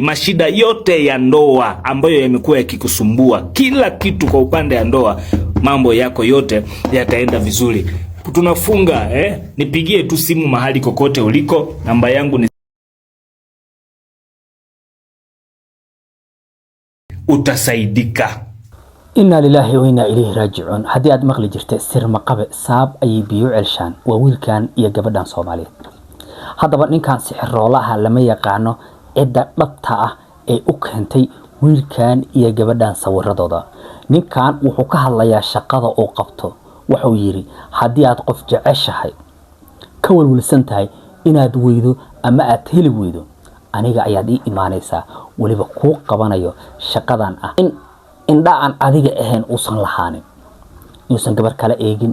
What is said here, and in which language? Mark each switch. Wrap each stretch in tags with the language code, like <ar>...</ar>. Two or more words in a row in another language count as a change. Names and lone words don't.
<sw>Mashida yote ya ndoa ambayo yamekuwa yakikusumbua, kila kitu kwa upande ya ndoa, mambo yako yote yataenda vizuri. Tunafunga, nipigie tu simu mahali kokote uliko, namba yangu ni utasaidika.</sw> <ar>إنا لله وإنا إليه راجعون.</ar> <so>haddii aad maqli jirtay sir maqabe saab ayay biyo celshaan waa wiilkan iyo gabadhan Soomaaliyeed. haddaba ninkan sixiroolaha lama yaqaano cidda dhabta ah ee u keentay wiilkan iyo gabadhan sawiradooda. ninkan wuxuu ka hadlayaa shaqada uu qabto. wuxuu yiri haddii aad qof jeceshahay ka walwalsan tahay inaad weydo ama aad heli weydo, aniga ayaad ii imaanaysaa, waliba kuu qabanayo shaqadan ah in indha aan adiga ahayn uusan lahaanin, yuusan gabar kale eegin.</so>